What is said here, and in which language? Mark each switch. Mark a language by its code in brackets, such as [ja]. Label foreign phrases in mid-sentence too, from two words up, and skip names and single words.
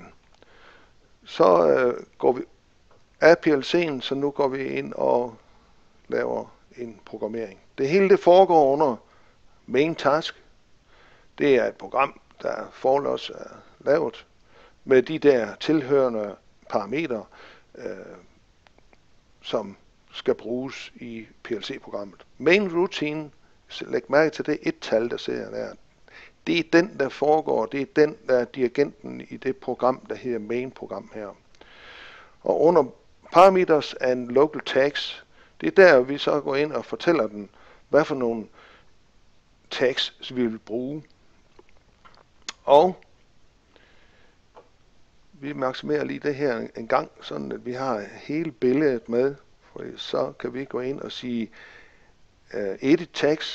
[da] Så går vi af PLC'en, så nu går vi ind og laver en programmering. Det hele det foregår under [en] main task. [da] Det er et program, der forlods er lavet med de der tilhørende parametre, som skal bruges i PLC-programmet. [en] Main routine, [da] læg mærke til det et-tal, der ser der. Det er den, der foregår. Det er den, der er dirigenten i det program, der hedder main-program her. Og under [en] parameters and local tags, [da] det er der, vi så går ind og fortæller den, hvad for nogle tags vi vil bruge. Og vi maksimerer lige det her en gang, sådan at vi har hele billedet med. For så kan vi gå ind og sige [en] edit tags.